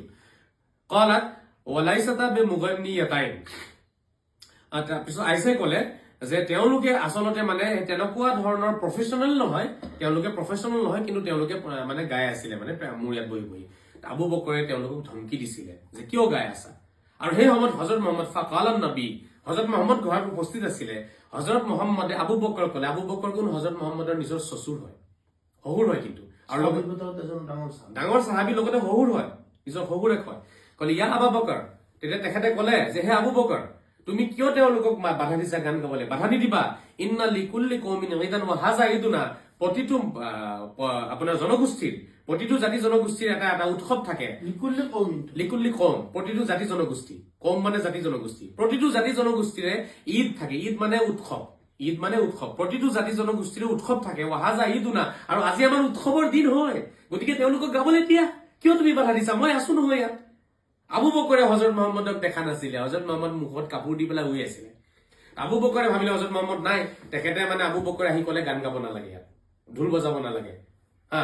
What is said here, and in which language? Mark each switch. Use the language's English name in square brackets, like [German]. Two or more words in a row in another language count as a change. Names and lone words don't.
[Arabic] قالت وليستا بمغنيتين, [Assamese] তাৰপিছত আইছে ক'লে যে তেওঁলোকে আচলতে মানে তেনেকুৱা ধৰণৰ প্ৰফেচনেল নহয়, কিন্তু তেওঁলোকে মানে গাই আছিলে, মানে মোৰ ইয়াত বহি বহি। আবু বকৰে তেওঁলোকক ধমকি দিছিলে যে কিয় গাই আছা, আৰু সেই সময়ত হযরত মুহাম্মদ [Arabic] فقال النبي, [Assamese] হযরত মুহাম্মদ ঘৰত উপস্থিত আছিলে। হযরত মুহাম্মদে আবু বকৰক ক'লে, আবু বকৰ কোন হযরত মুহাম্মদৰ নিজৰ শ্বশুৰ হয়, শহুৰ হয়, কিন্তু আৰু ডাঙৰ সাহাবীৰ লগতে শহুৰ হয়, নিজৰ শহুৰেক হয়। ক'লে ইয়া আবু বকৰ, তেতিয়া তেখেতে ক'লে যে হে আবু বকৰ, তুমি কিয় তেওঁলোকক বাধা দিছা গান গাবলৈ? বাধা নিদিবা। [Arabic] إن لكل قوم عيدا وهذا عيدنا, [Assamese] প্ৰতিটো আপোনাৰ জনগোষ্ঠীৰ, প্ৰতিটো জাতি জনগোষ্ঠীৰ এটা এটা উৎসৱ থাকে। [Arabic] لكل قوم, [Assamese] প্ৰতিটো জাতি জনগোষ্ঠী, কম মানে জাতি জনগোষ্ঠী, প্ৰতিটো জাতি জনগোষ্ঠীৰে ঈদ থাকে। ঈদ মানে উৎসৱ, প্ৰতিটো জাতি জনগোষ্ঠীৰে উৎসৱ থাকে। [Arabic] وهذا عيدنا, [Assamese] আৰু আজি আমাৰ উৎসৱৰ দিন হয়, গতিকে তেওঁলোকক গাবলৈ দিয়া, কিয় তুমি বাধা দিছা? মই আছো নহয় ইয়াত। আবু বকৰে হযরত মুহাম্মদক দেখা নাছিলে, হযরত মুহাম্মদ মুখত কাপোৰ দি পেলাই শুই আছিলে। আবু বকৰে ভাবিলে হযরত মুহাম্মদ নাই, তেখেতে মানে আবু বকৰে আহি ক'লে গান গাব নালাগে, ইয়াত ঢোল বজাব নালাগে, হা।